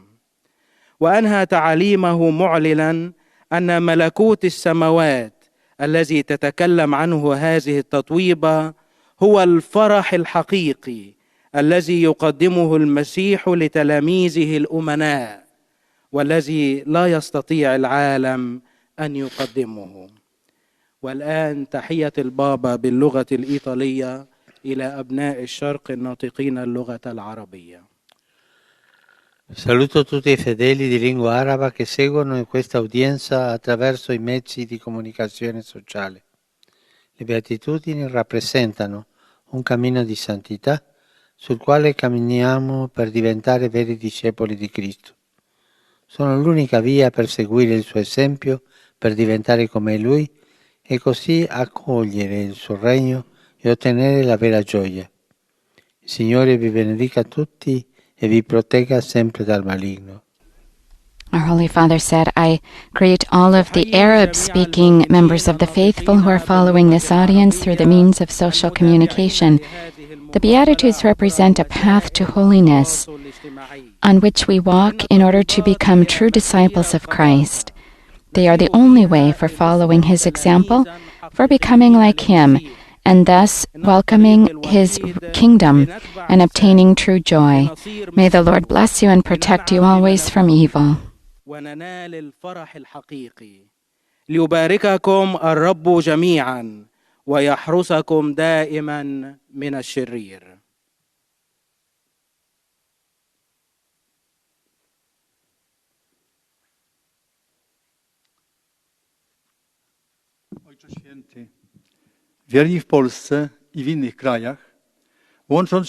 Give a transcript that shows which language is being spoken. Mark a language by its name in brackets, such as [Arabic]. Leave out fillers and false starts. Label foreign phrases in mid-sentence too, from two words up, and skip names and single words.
[Arabic] وأنهى تعاليمه معلنا أن ملكوت السماوات الذي تتكلم عنه هذه التطويبة هو الفرح الحقيقي الذي يقدمه المسيح لتلاميذه الأمناء، والذي لا يستطيع العالم أن يقدمه. والآن تحية البابا باللغة الإيطالية إلى أبناء الشرق الناطقين اللغة العربية. [Italian] Saluto tutti i fedeli di lingua araba che seguono in questa udienza attraverso i mezzi di comunicazione sociale. Le beatitudini rappresentano un cammino di santità sul quale camminiamo per diventare veri discepoli di Cristo. Sono l'unica via per seguire il suo esempio, per diventare come Lui e così accogliere il suo regno e ottenere la vera gioia. Il Signore vi benedica tutti e vi protegga sempre dal maligno. [English] Our Holy Father said, I greet all of the Arab-speaking members of the faithful who are following this audience through the means of social communication. The Beatitudes represent a path to holiness on which we walk in order to become true disciples of Christ. They are the only way for following His example, for becoming like Him, and thus welcoming His kingdom and obtaining true joy. May the Lord bless you and protect you always from evil. [Arabic] وننال الفرح الحقيقي. ليبارككم الرب جميعا ويحرسكم دائما من الشرير. [Polish] Ojcze Święty, wierni w Polsce i w innych krajach, łącząc